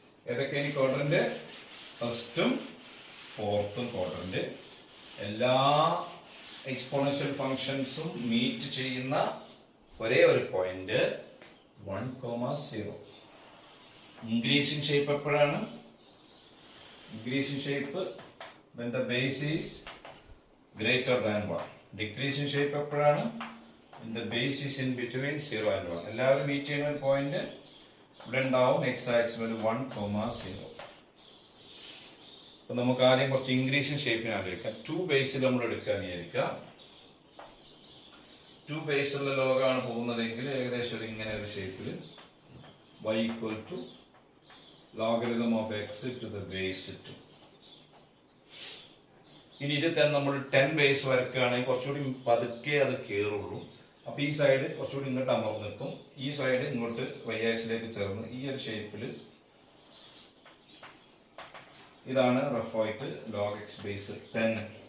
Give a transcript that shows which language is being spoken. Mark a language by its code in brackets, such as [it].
[ml] ഏതൊക്കെയാണ് quadrant? ഫസ്റ്റും ഫോർത്തും quadrant. എല്ലാ exponential ഫംഗ്ഷൻസും meet ചെയ്യുന്ന ഒരേ ഒരു പോയിന്റ് 1,0. ഇൻക്രീസിംഗ് ഷേപ്പ് എപ്പോഴാണ്? [en] Increasing shape when the base is greater than 1. Decreasing shape എപ്പോഴാണ്? when the base is in between 0 and 1. [ml] എല്ലാവരും മീറ്റ് ചെയ്യുന്ന ഒരു പോയിന്റ് ഇവിടെ ഉണ്ടാവും. X axle 1,0. അപ്പൊ നമുക്ക് ആദ്യം കുറച്ച് ഇൻക്രീസിംഗ് ഷേപ്പിന് ആലോചിക്കാം. 2 ബേസിൽ നമ്മൾ എടുക്കാൻ വിചാരിക്കുക. 2 ബേസുള്ള ലോഗാണ് പോകുന്നതെങ്കിൽ ഏകദേശം ഒരു ഇങ്ങനെ ഒരു ഷേപ്പിൽ y equal to logarithm of x to the base 2. ഇനി ഇത് നമ്മൾ 10 ബേസ് വരക്കുകയാണെങ്കിൽ കുറച്ചുകൂടി പതുക്കെ അത് കയറുള്ളൂ. അപ്പൊ ഈ സൈഡ് കുറച്ചുകൂടി ഇങ്ങോട്ട് അമർന്ന് നിൽക്കും, ഈ സൈഡ് ഇങ്ങോട്ട് വൈ ആക്സിലേക്ക് ചേർന്ന് ഈ ഒരു ഷേപ്പിൽ. ഇതാണ് റഫായിട്ട് ലോഗ് എക്സ് ബേസ് 10.